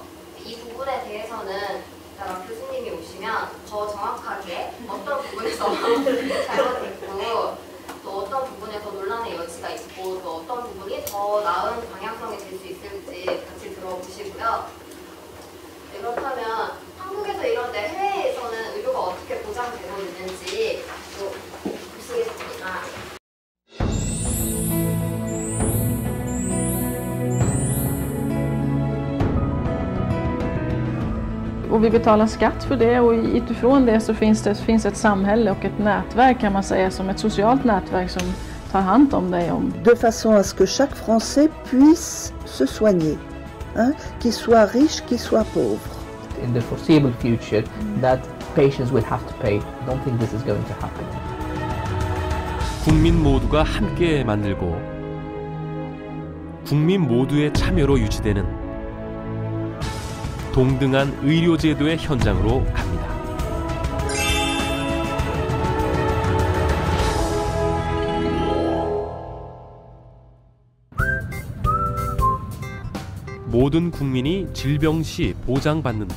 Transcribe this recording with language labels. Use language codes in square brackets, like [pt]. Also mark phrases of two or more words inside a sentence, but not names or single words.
[ko] 이 부분에 대해서는 이따가 교수님이 오시면 더 정확하게 어떤 부분에서 잘못됐고 또 어떤 부분에서 논란의 여지가 있고 또 어떤 부분이 더 나은 방향성이 될 수 있을지 같이 들어보시고요. 네, 그렇다면 한국에서 이런데 해외에서는 의료가 어떻게 보장되고 있는지 또 보시겠습니다. [sv] Och vi betalar skatt för det och utifrån det så finns ett samhälle och ett nätverk kan man säga som ett socialt nätverk som tar hand om dig. [fr] De façon à ce que chaque Français puisse se soigner, hein, qu'il soit riche, qu'il soit pauvre. [en] In the foreseeable future, that patients will have to pay. I don't think this is going to happen. [ko] 국민 모두가 함께 만들고 국민 모두의 참여로 유지되는 동등한 의료제도의 현장으로 갑니다. 모든 국민이 질병 시 보장받는다.